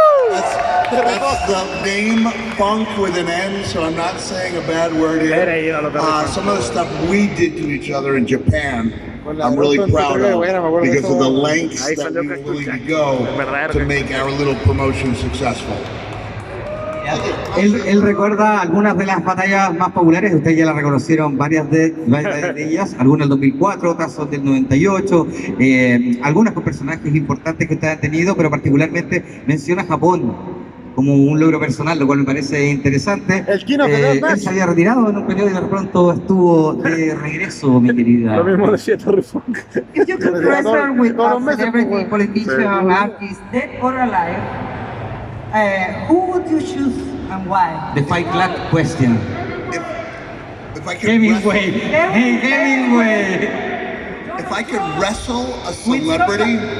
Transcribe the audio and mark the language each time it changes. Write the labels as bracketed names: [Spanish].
[English] That's the name Funk with an N, so I'm not saying a bad word here. Some of the stuff we did to each other in Japan, I'm really proud of because of the lengths that we were willing to go to make our little promotion successful. [Spanish] Él recuerda algunas de las batallas más populares, ustedes ya las reconocieron, varias de ellas, algunas del 2004, otras son del 98, algunas con personajes importantes que ustedes han tenido, pero particularmente menciona Japón como un logro personal, lo cual me parece interesante. El Kino él se había retirado en un periodo y de pronto estuvo de regreso, mi querida. Lo mismo decía Terry Funk. [English] If you could wrestle with a celebrity, politician, artist, dead or alive, who would you choose and why? The Fight Club question. If I could Hemingway. wrestle, Hemingway. if I could wrestle a celebrity,